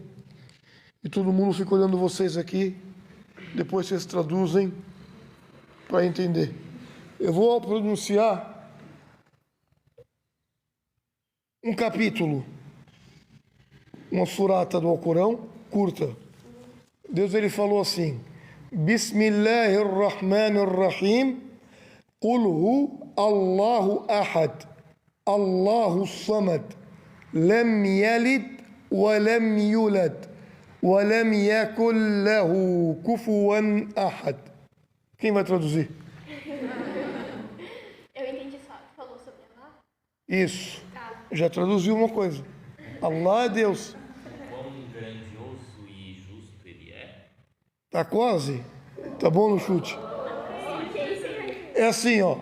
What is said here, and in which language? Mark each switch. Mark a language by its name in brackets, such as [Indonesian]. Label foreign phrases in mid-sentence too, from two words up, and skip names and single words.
[Portuguese] E todo mundo fica olhando vocês aqui. Depois vocês traduzem para entender. Eu vou pronunciar um capítulo, uma surata do Alcorão, curta. Deus ele falou assim: [Arabic] بسم الله الرحمن الرحيم قل هو الله أحد الله الصمد لم يلد ولم يولد, وَلَمْ يَكُنْ لَهُ كُفُوًا أَحَدٌ. [Portuguese] Quem vai traduzir? Eu entendi só. Falou sobre Allah? Isso. Já traduziu uma coisa. Allah é Deus. Quão grandioso e justo ele é? Tá quase? Tá bom no chute? É assim, ó.